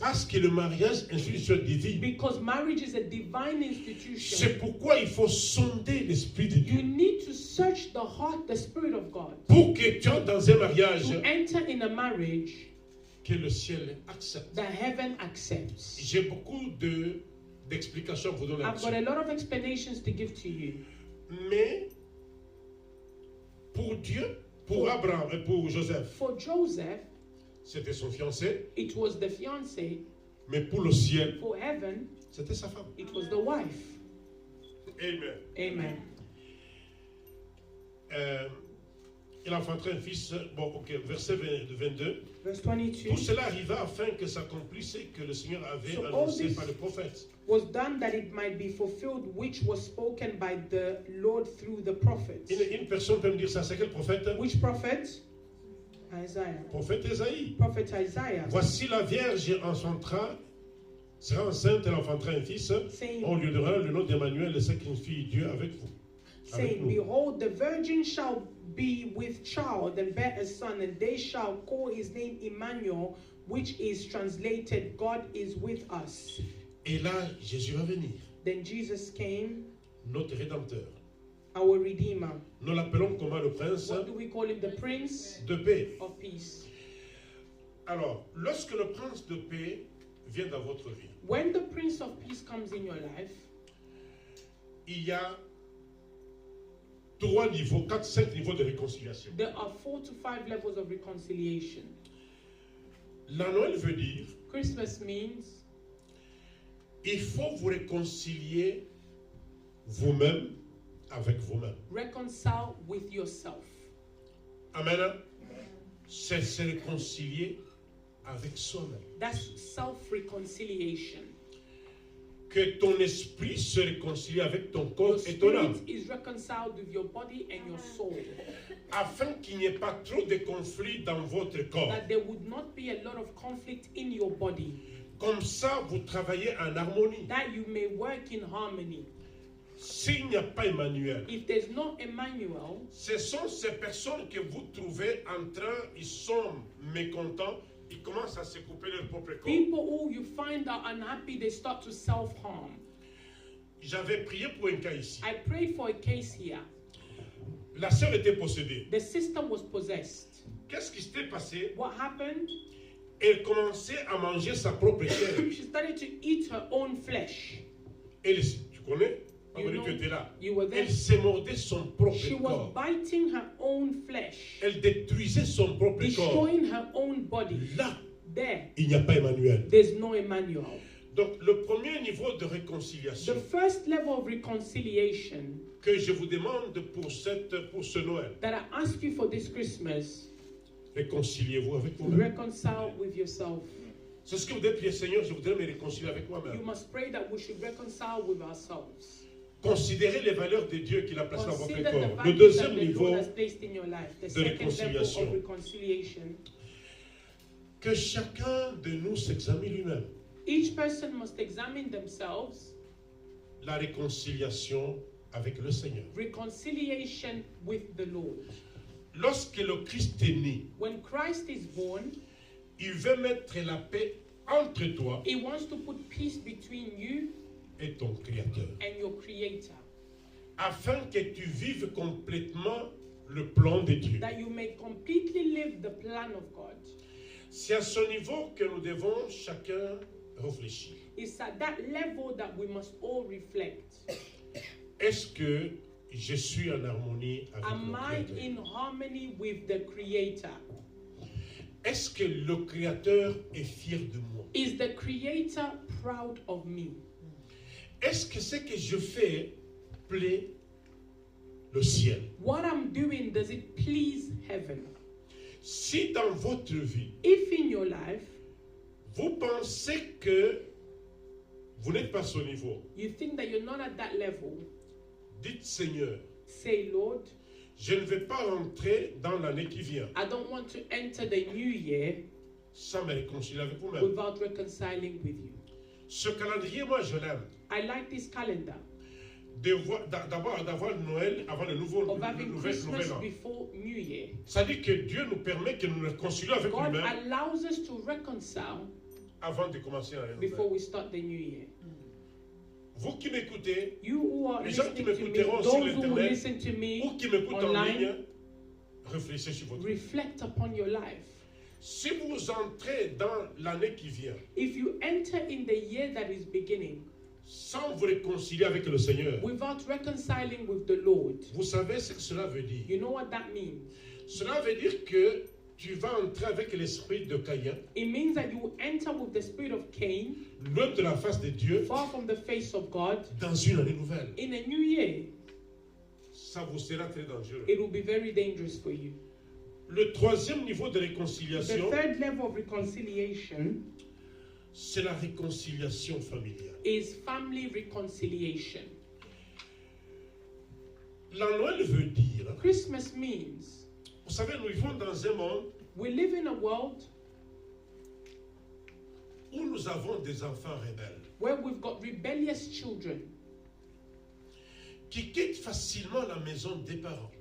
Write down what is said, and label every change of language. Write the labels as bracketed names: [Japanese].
[French] parce que le mariage est une institution divine, [English] because marriage is a divine institution, [French] c'est pourquoi il faut sonder l'Esprit de [English] you [French] Dieu. [English] need to search the heart, the spirit of God. [French] Pour que tu entres dans un mariage [English] To enter in a marriage [French] que le ciel accepte. [English] that heaven accepts. [French] J'ai beaucoup d'explications à vous donner [English] I've got a [French] là-dessus. [English] lot of explanations to give to you. [French] Mais pour Dieu, pour Abraham et pour Joseph, [English] For Joseph, [French] c'était son fiancé, [English] it was the fiancé. [French] mais pour le ciel, [English] For heaven, [French] c'était sa femme. [English] it was the wife. [French] Amen. [English] Amen. [French] Il enfantera un fils, bon, ok, verset 22. [English] Verse [French] Tout [English] 22. [French] cela arriva afin que s'accomplisse ce que le Seigneur avait [English] So all [French] annoncé [English] this- [French] par le prophète. [English] Was done that it might be fulfilled, which was spoken by the Lord through the prophets. [French] Une personne peut me dire ça, c'est quel prophète? [English] Which prophet? Isaiah. [French] Prophète Ésaïe. [English] Prophet Isaiah. [French] Voici la Vierge enfantera, sera enceinte, elle enfantera un fils. [English] Saying, [French] On lui donnera le nom d'Emmanuel, le sacrifie Dieu avec vous. Avec [English] saying, [French] nous. [English] behold, the virgin shall be with child and bear a son, and they shall call his name Emmanuel, which is translated, God is with us. [French] Et là, Jésus va venir, [English] Then Jesus came, [French] notre Rédempteur. [English] our Redeemer. [French] Nous l'appelons comment le prince [English] What do we call him? The Prince [French] de paix. [English] of Peace. [French] Alors, lorsque le prince de paix vient dans votre vie, [English] When the Prince of Peace comes in your life, [French] il y a 3 niveaux, 4, 5 niveaux de réconciliation. [English] there are 4 to 5 levels of reconciliation. [French] La Noël veut dire, [English] Christmas means [French] il faut vous réconcilier vous-même avec vous-même. [English] reconcile with yourself. Amen. [French] C'est se réconcilier avec soi-même. [English] That's self-reconciliation. [French] Que ton esprit se réconcilie avec ton [English] Your [French] corps et ton âme. [English] spirit is reconciled with your body and your soul. [French] Afin qu'il n'y ait pas trop de conflits dans votre corps. [English] That there would not be a lot of conflict in your body. [French] Comme ça, vous travaillez en harmonie. [English] That you may work in harmony. [French] S'il n'y a pas Emmanuel, [English] If there's no Emmanuel, [French] ce sont ces personnes que vous trouvez en train, ils sont mécontents, ils commencent à se couper leur propre corps. [English] people who you find are unhappy, they start to self-harm. [French] J'avais prié pour un cas ici. [English] I prayed for a case here. [French] La sœur était possédée. [English] The sister was possessed. [French] Qu'est-ce qui s'était passé? [English] What happened? [French] Elle commençait à manger sa propre chair. [English] She started to eat her own flesh. [French] Tu connais? [English] You [French] Marie, [English] know, [French] tu étais là. [English] you were there. [French] Elle se mordait son propre [English] She was [French] corps. [English] biting her own flesh, [French] Elle détruisait son propre corps. [English] destroying her own body. [French] Là, [English] There, [French] il n'y a pas Emmanuel. [English] there's no Emmanuel. [French] Donc, le premier niveau de réconciliation [English] The first level of reconciliation [French] que je vous demande pour ce Noël, [English] that I ask you for this Christmas, [French] réconciliez-vous avec vous-même. [English] reconcile with yourself. [French] C'est ce que vous devez prier, Seigneur, je voudrais me réconcilier avec [English] You [French] moi-même. [English] must pray that we should reconcile with ourselves. [French] Considérez les valeurs de Dieu qu'il a placées dans votre [English] Consider the [French] corps. Le [English] values [French] deuxième [English] that the [French] niveau, [English] Lord has placed in your life. The [French] de [English] second level [French] réconciliation. [English] of reconciliation. [French] que chacun de nous s'examine lui-même. [English] Each person must examine themselves. [French] La réconciliation avec le Seigneur. [English] Reconciliation with the Lord. [French] Lorsque le Christ est né, [English] When Christ is born, [French] il veut mettre la paix entre toi [English] He wants to put peace between you [French] et ton Créateur, [English] and your Creator, [French] afin que tu vives complètement le plan de Dieu. [English] that you may completely live the plan of God. [French] C'est à ce niveau que nous devons chacun réfléchir. [English] It's at that level that we must all reflect. [French] Est-ce que je suis en harmonie avec [English] Am I [French] le Créateur? [English] in harmony with the Creator? [French] Est-ce que le Créateur est fier de moi? [English] Is the Creator proud of me? [French] Est-ce que ce que je fais plaît le ciel? [English] What I'm doing, does it please heaven? [French] Si dans votre vie, [English] If in your life [French] vous pensez que vous n'êtes pas à ce niveau, [English] you think that you're not at that level, [French] dites Seigneur, [English] say, Lord, [French] je ne vais pas rentrer dans l'année qui vient [English] I don't want to enter the new year [French] sans me réconcilier avec vous-même. [English] without reconciling with you. [French] Ce calendrier, moi, je l'aime. [English] I like this calendar [French] D'abord d'avoir Noël avant le [English] of having [French] nouvel [English] Christmas [French] an. [English] before New Year. [French] Ça dit que Dieu nous permet que nous nous réconcilions avec [English] God [French] lui-même [English] allows us to reconcile [French] avant de commencer l'année [English] before [French] nouvelle. [English] we start the new year. [French] Vous qui m'écoutez, [English] You who are [French] les gens qui [English] listening to me, [French] m'écouteront sur [English] those who will [French] l'internet [English] listen to me [French] ou qui m'écoutent en [English] online, [French] ligne, réfléchissez sur votre vie. [English] reflect upon your life. [French] Si vous entrez dans l'année qui vient [English] If you enter in the year that is beginning [French] sans vous réconcilier avec le Seigneur, [English] without reconciling with the Lord, [French] vous savez ce que cela veut dire. [English] you know what that means? [French] Cela veut dire que tu vas entrer avec l'esprit de Caïn, [English] It means that you will enter with the spirit of Cain, [French] loin de la face de Dieu, [English] far from the face of God, [French] dans une année nouvelle. [English] in a new year. [French] Ça vous sera très dangereux. [English] It will be very dangerous for you. [French] Le troisième niveau de [English] The [French] réconciliation, [English] third level of reconciliation [French] c'est la réconciliation familiale. [English] is family reconciliation. [French] La Noël veut dire, [English] Christmas means [French] vous savez, nous vivons dans un monde [English] we live in a world [French] où nous avons des enfants rebelles [English] where we've got rebellious children [French] qui quittent facilement la maison des parents.